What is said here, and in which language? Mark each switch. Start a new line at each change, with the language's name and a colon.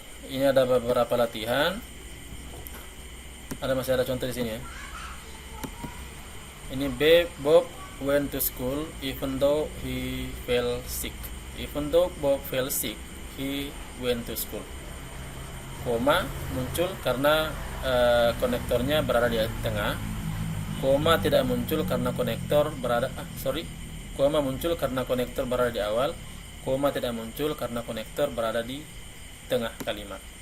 Indonesian: Ini ada beberapa latihan. Masih ada contoh di sini ya. Ini B,
English: Bob went to school even though he fell sick. Even though Bob fell sick, he went to school.
Indonesian: Koma muncul karena konektornya berada di tengah. Koma tidak muncul karena konektor berada koma muncul karena konektor berada di awal. Koma tidak muncul karena konektor berada di tengah kalimat.